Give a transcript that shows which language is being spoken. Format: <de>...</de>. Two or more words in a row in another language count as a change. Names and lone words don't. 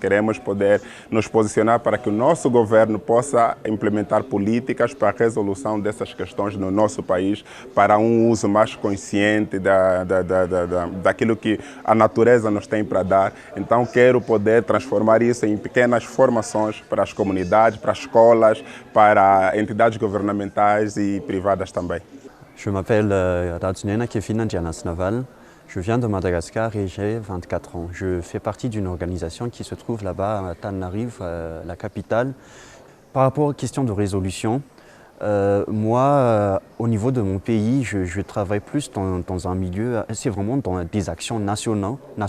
<pt>Queremos poder nos posicionar para que o nosso governo possa implementar políticas para a resolução dessas questões no nosso país, para uso mais consciente daquilo que a natureza nos tem para dar. Então quero poder transformar isso em pequenas formações para as comunidades, para as escolas, para entidades governamentais e privadas também.</pt> <fr>Je m'appelle Radsunena Kefina Dianas Naval. Je viens de Madagascar et j'ai 24 ans. Je fais partie d'une organisation qui se trouve là-bas à Tananarive, la capitale. Par rapport aux questions de résolution, moi, au niveau de mon pays, je travaille plus dans un milieu, c'est vraiment dans des actions nationaux.</fr>